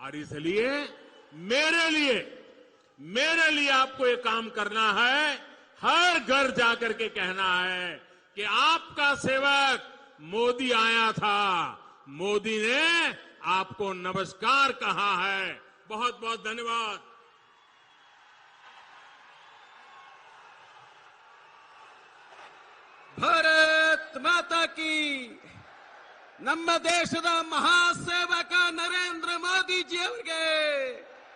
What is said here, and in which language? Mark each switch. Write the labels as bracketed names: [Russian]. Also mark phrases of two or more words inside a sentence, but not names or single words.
[Hindi] और इसलिए मेरे लिए आपको ये काम करना है, हर घर जाकर के कहना है कि आपका सेवक मोदी आया था, मोदी ने आपको नमस्कार कहा है। बहुत बहुत धन्यवाद। भारत माता की [Kannada] ನಮ್ಮ ದೇಶದ ಮಹಾಸೇವಕ ನರೇಂದ್ರ ಮೋದಿ ಜಿ ಅವರಿಗೆ